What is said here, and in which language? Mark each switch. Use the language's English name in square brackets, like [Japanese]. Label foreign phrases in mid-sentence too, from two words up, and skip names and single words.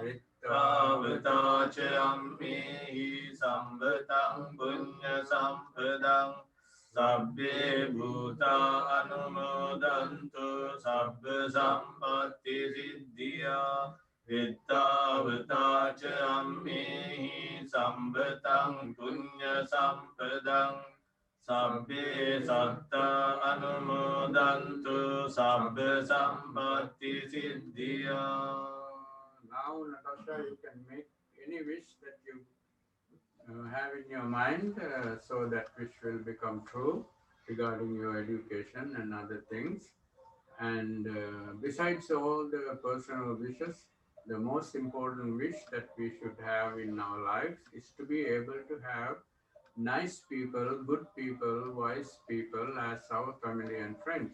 [Pali] Ittavata cammi sambataṃ puñña sampadaṃ sabbe bhuta anumodantu sabba sampatti siddhya. Ittavata cammi sambataṃ puñña sampadaṃ sabbe satta anumodantu sabba sampatti siddhya. [English] Now, Natasha, you can make any wish that you have in your mind, so that wish will become true regarding your education and other things. And besides all the personal wishes, the most important wish that we should have in our lives is to be able to have nice people, good people, wise people as our family and friends.